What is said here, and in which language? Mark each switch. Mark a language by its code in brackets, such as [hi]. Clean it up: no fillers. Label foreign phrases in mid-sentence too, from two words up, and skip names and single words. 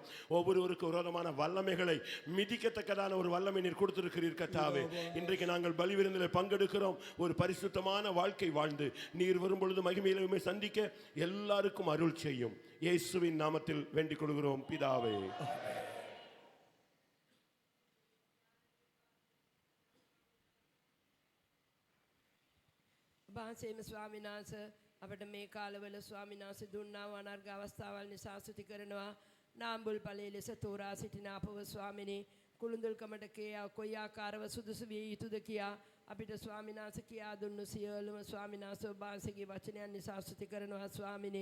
[ta] ஒவ்வொருவருக்கும் விரோதமான வல்லமைகளை மிதிக்கத்தக்கதான ஒரு வல்லமை நீர் கொடுத்திருக்கிறீர் கர்த்தாவே. இன்றைக்கு நாங்கள் பலி விருந்தில் பங்கெடுக்கிறோம். ஒரு பரிசுத்தமான வாழ்க்கை வாழ்ந்து நீர் வரும்பொழுது மகிமையிலே உம்மை சந்திக்க எல்லாருக்கும் அருள் செய்யும். இயேசுவின் நாமத்தில் வேண்டிக் கொள்கிறோம் பிதாவே. [si] වහන්සේම ස්වාමීන් වහන්සේ අපට මේ කාලවල ස්වාමීන් වහන්සේ දුන්නා වූ අනර්ග අවස්ථාවල් නිසා ස්තුති කරනවා. නාම්බුල් ඵලයේ ලෙස තෝරා සිටින අපව ස්වාමිනේ කුළුඳුල්කමට කොයි ආකාරව සුදුසු විය යුතුද කියා අපිට ස්වාමීන් වහන්සේ කියා දුන්නු සියලුම ස්වාමීන් වහන්සේ ඔබ වහන්සේගේ වචනයන් නිසා ස්තුති කරනවා ස්වාමිනේ.